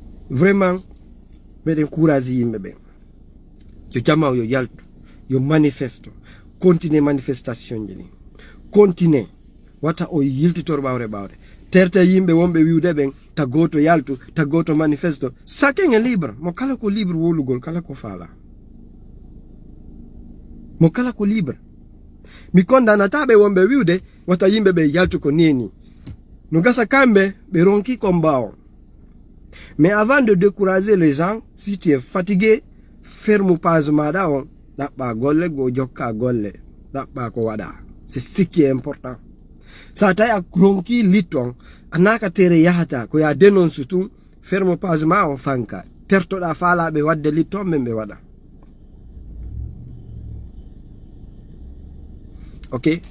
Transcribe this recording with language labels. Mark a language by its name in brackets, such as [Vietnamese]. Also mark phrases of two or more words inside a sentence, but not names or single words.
[Fula] Vraiment, meɗen courage yimɓe ɓe. Yo jamaw yo yaltu, yo manifesto, [French] continue manifestation [Fula] ji ɗin. Continue. Wata o yiltitor ɓawre ɓawre. Terta yimɓe wonɓe wiwde ɓen, ta goto yaltu, ta goto manifesto. [French] Chacun est libre. [Fula] Mo kala ko libre wolugol, kala ko faala. Mo kala ko libre. Mi kondanata ɓe wonɓe wiwde, wata yimɓe ɓe yaltu ko nini. No gasa kamɓe, ɓe ronki ko mbawo. [French] Mais avant de décourager les gens, si tu es fatigué, ferme page [Fula] maɗa on, ɗaɓɓa golle, go jokka golle, ɗaɓɓa ko waɗa. [French] C'est ce qui est important. [Fula] Sa tawi a ronki litton, a naka tere yahata, ko ya dénonce tun, [French] ferme page [Fula] ma on fanka. Tertoɗa faalaɓe wadde litton, men ɓe waɗa. Ok?